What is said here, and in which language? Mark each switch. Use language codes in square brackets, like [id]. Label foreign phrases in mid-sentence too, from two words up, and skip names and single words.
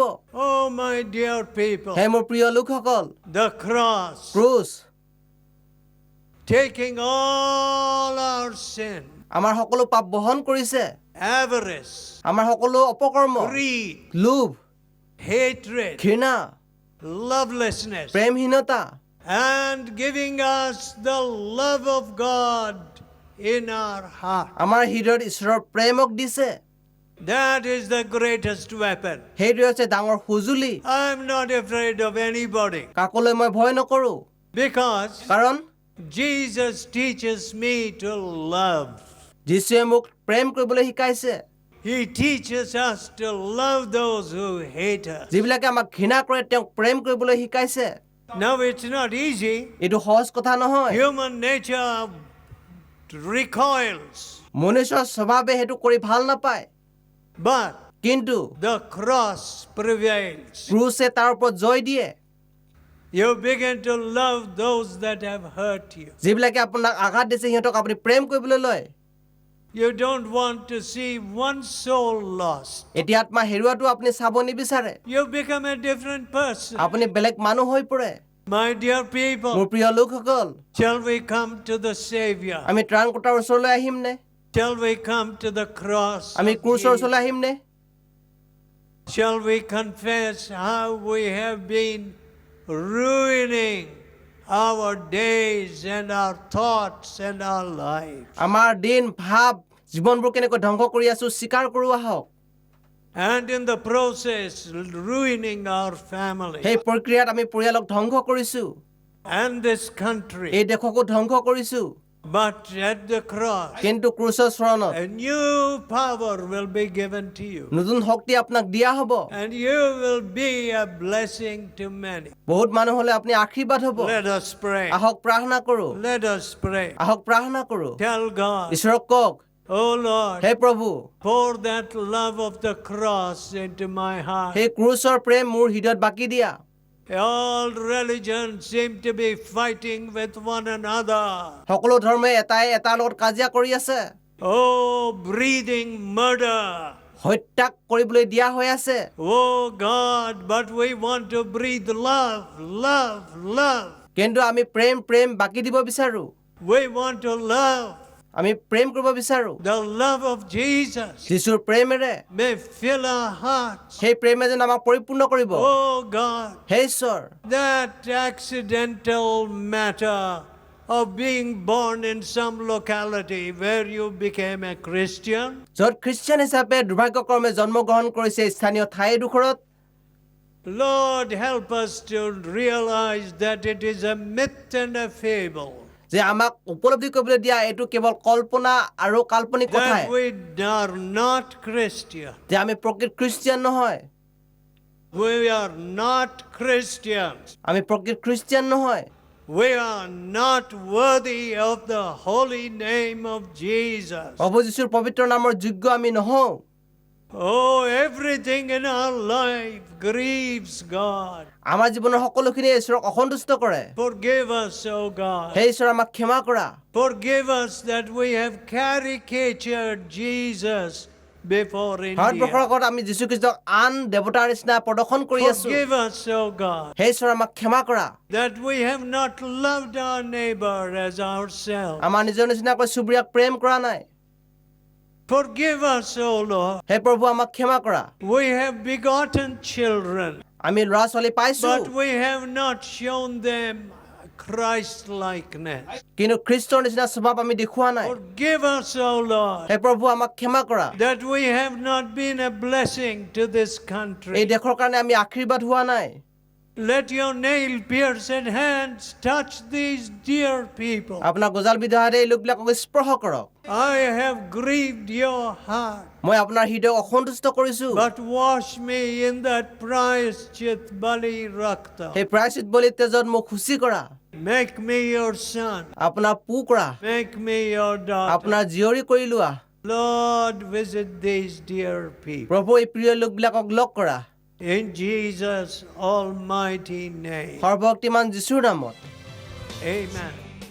[en] Oh, my dear people. [as] হে মোৰ প্ৰিয় লোকসকল [en] The cross, [as] ক্ৰুচ [en] taking all our sin, [as] আমাৰ সকলো পাপ বহন কৰিছে [en] avarice, [as] আমাৰ সকলো অপকৰ্ম [en] greed, [as] লোভ [en] hatred, [as] ঘৃণা [en] lovelessness, [as] প্ৰেমহীনতা [en] and giving us the love of God in our heart. [as] আমাৰ হৃদয়ত ঈশ্বৰৰ প্ৰেমক দিছে [en] That is the greatest weapon. [as] সেইটোৱে হৈছে ডাঙৰ সঁজুলি [en] I'm not afraid of anybody [as] কাকলৈ মই ভয় নকৰো [en] because [as] কাৰণ [en] Jesus teaches me to love. [as] যীশুৱে মোক প্ৰেম কৰিবলৈ শিকাইছে [en] He teaches us to love those who hate us. [as] যিবিলাকে আমাক ঘৃণা কৰে তেওঁক প্ৰেম কৰিবলৈ শিকাইছে [en] Now it's not easy. [as] এইটো সহজ কথা নহয় [en] Human nature recoils. [as] মনুষ্যৰ স্বভাৱে সেইটো কৰি ভাল নাপায় [en] But [as] কিন্তু [en] the cross prevails. [as] ক্ৰুচে তাৰ ওপৰত জয় দিয়ে [en] You begin to love those that have hurt you. [as] যিবিলাকে আপোনাক আঘাত দিছে সিহঁতক আপুনি প্ৰেম কৰিবলৈ লয় [en] You don't want to see one soul lost. [as] এতিয়া আত্মা হেৰুৱাটো আপুনি চাব নিবিচাৰে [en] You become a different person. [as] আপুনি বেলেগ মানুহ হৈ পৰে [en] My dear [as] মোৰ [en] people, [as] প্ৰিয় লোকসকল [en] shall we come to the Savior? [as] আমি ত্ৰাণকৰ্তাৰ ওচৰলৈ আহিম নে [en] Shall we come to the cross? [as] আমি [en] of [as] ক্ৰুচৰ [en] Jesus? [as] ওচৰলৈ আহিম নে [en] Shall we confess how we have been ruining our days and our thoughts and our lives? [as] আমাৰ দিন ভাৱ জীৱনবোৰ কেনেকৈ ধ্বংস কৰি আছো স্বীকাৰ কৰো আহক [en] And in the process, ruining our family [as] সেই প্ৰক্ৰিয়াত আমি পৰিয়ালক ধ্বংস কৰিছো [en] and this country. [as] এই দেশকো ধ্বংস কৰিছো [en] But at the cross, [as] কিন্তু ক্ৰুচৰ চৰণত [en] a new power will be given to you. [as] নতুন শক্তি আপোনাক দিয়া হ'ব [en] And you will be a blessing to many. [as] বহুত মানুহ হলে আপুনি আশীৰ্বাদ হ'ব [en] Let us pray. [as] আহক প্ৰাৰ্থনা কৰো [en] Let us pray. [as] আহক প্ৰাৰ্থনা কৰো [en] Tell God, [as] ঈশ্বৰক কওক [en] oh Lord, [as] হে প্ৰভু [en] pour that love of the cross into my heart. [as] সেই ক্ৰুচৰ প্ৰেম মোৰ হৃদয়ত বাকি দিয়া [en] All religions seem to be fighting with one another. [as] সকলো ধৰ্মই এটাই এটাৰ লগত কাজিয়া কৰি আছে [en] Oh, breathing murder. [as] হত্যা কৰিবলৈ দিয়া হৈ আছে [en] Oh God, but we want to breathe love, love, love. [as] কিন্তু আমি প্ৰেম প্ৰেম বাকি দিব বিচাৰো [en] We want to love. [as] আমি প্ৰেম কৰিব বিচাৰো [en] The love of Jesus [as] যীশুৰ প্ৰেমেৰে [en] may fill our hearts. [as] সেই প্ৰেমে যেন আমাক পৰিপূৰ্ণ কৰিব [en] Oh God, [as] হে ঈশ্বৰ [en] that accidental matter of being born in some locality where you became a Christian, [as] য'ত খ্ৰীষ্টিয়ান হিচাপে দুৰ্ভাগ্যক্ৰমে জন্মগ্ৰহণ কৰিছে স্থানীয় ঠাইডোখৰত [en] Lord, help us to realize that it is a myth and a fable. [as] যে আমাক উপলব্ধি কৰিবলৈ দিয়া এইটো কেৱল কল্পনা আৰু কাল্পনিক কথাই [en] That we are not Christian. [as] যে আমি প্ৰকৃত খ্ৰীষ্টিয়ান নহয় [en] We are not Christians. [as] আমি প্ৰকৃত খ্ৰীষ্টিয়ান নহয় [en] We are not worthy of the holy name of Jesus. [as] প্ৰভু যীশুৰ পবিত্ৰ নামৰ যোগ্য আমি নহওঁ [en] Oh, everything in our life grieves God. [as] আমাৰ জীৱনৰ সকলোখিনি ঈশ্বৰক অসন্তুষ্ট কৰে [en] Forgive us, oh God. [as] হে ঈশ্বৰ আমাক ক্ষমা কৰা [en] Forgive us that we have caricatured Jesus before [as] ভাৰতবৰ্ষৰ [en] India. [as] আগত আমি যীশুখ্ৰীষ্টক আন দেৱতাৰ নিচিনা প্ৰদৰ্শন কৰি আছো [en] Forgive us, oh God, [as] হে ঈশ্বৰ আমাক ক্ষমা কৰা [en] that we have not loved our neighbor as ourselves. [as] আমাৰ নিজৰ নিচিনাকৈ চুবুৰীয়াক প্ৰেম কৰা নাই [en] Forgive us, O Lord. [as] হে প্ৰভু আমাক ক্ষমা কৰা [en] We have begotten children, [as] আমি ল'ৰা ছোৱালী পাইছো [en] but we have not shown them Christ-likeness. [as] কিন্তু খ্ৰীষ্টৰ নিচিনা স্বভাৱ আমি দেখুওৱা নাই। [en] Forgive us, O Lord, [as] হে প্ৰভু আমাক ক্ষমা কৰা। [en] that we have not been a blessing to this [as] এই [en] country. [as] দেশৰ কাৰণে আমি আশীৰ্বাদ হোৱা নাই। [en] Let your nail-pierced hands touch these dear people. [as] আপোনাৰ গজাল বিধাৰে এই লোকবিলাকক স্পৰ্শ কৰক। [en] I have grieved your heart, [as] মই আপোনাৰ হৃদয়ক অসন্তুষ্ট কৰিছো। [en] but wash me in that [hi] प्रायश्चित बलि रक्त. [as] সেই প্ৰায়শ্চিত বলি তেজত মোক শুচি কৰা। [en] Make me your son. [as] আপোনাৰ পু কৰা। [en] Make me your daughter. [as] আপোনাৰ জীয়ৰী কৰি লোৱা। [en] Lord, visit these dear people. [as] প্ৰভু এই প্ৰিয় লোকবিলাকক লগ কৰা। [en] In Jesus' almighty name. [as] সৰ্বশক্তিমান যীশুৰ নামত। [en] Amen.